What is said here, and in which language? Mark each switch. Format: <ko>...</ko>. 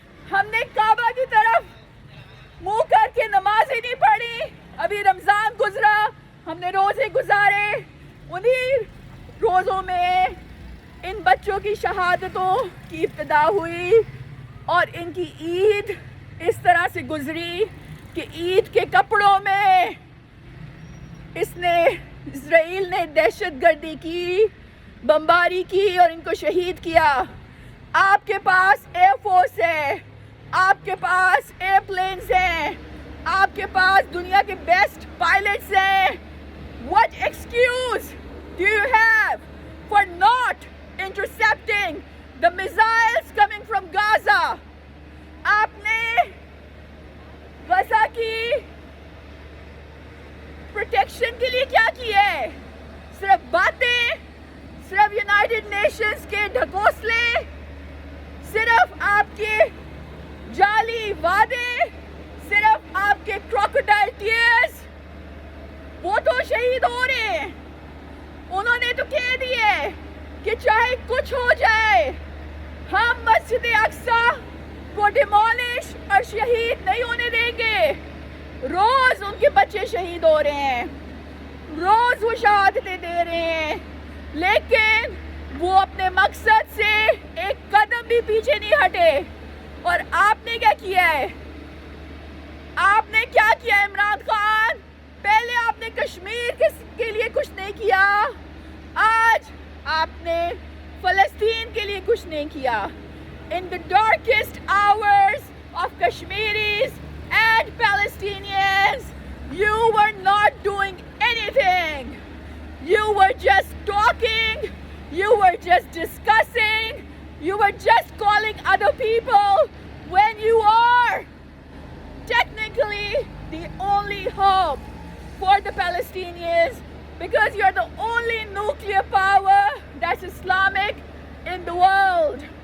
<ur>ہم نے کعبہ کی طرف منہ کر کے نمازیں نہیں پڑھی؟ ابھی رمضان گزرا, ہم نے روزے گزارے, انہی روزوں میں ان بچوں کی شہادتوں کی ابتدا ہوئی اور ان کی عید اس طرح سے گزری کہ عید کے کپڑوں میں اسرائیل نے دہشت گردی کی, بمباری کی اور ان کو شہید کیا. آپ کے پاس ایئر فورس ہے, آپ کے پاس ایئر پلینز ہیں, آپ کے پاس دنیا کے بیسٹ پائلٹس ہیں.</ur> <en>What excuse do you have for not intercepting the missiles coming from Gaza?</en> <ur>آپ نے غزہ کی پروٹیکشن کے لیے کیا کیا ہے؟ صرف باتیں, صرف یونائٹڈ نیشنز کے ڈھکوسلے, صرف آپ کے جعلی وعدے, صرف آپ کے کراکوڈائل ٹیئرز. وہ تو شہید ہو رہے ہیں, انہوں نے تو کہہ دیے کہ چاہے کچھ ہو جائے ہم مسجد اقصی کو ڈیمولش اور شہید نہیں ہونے دیں گے. روز ان کے بچے شہید ہو رہے ہیں, روز وہ شہادتیں دے رہے ہیں, لیکن وہ اپنے مقصد سے ایک قدم بھی پیچھے نہیں ہٹے. اور آپ نے کیا کیا ہے؟ آپ نے کیا کیا عمران خان؟ پہلے آپ نے کشمیر کے لیے کچھ نہیں کیا, آج آپ نے فلسطین کے لیے کچھ نہیں کیا.</ur> <en>In the darkest hours of Kashmiris and Palestinians, you were not doing anything. You were just talking, you were just discussing, you were just calling other people when you are technically the only hope for the Palestinians, because you're the only nuclear power that's Islamic in the world.</en>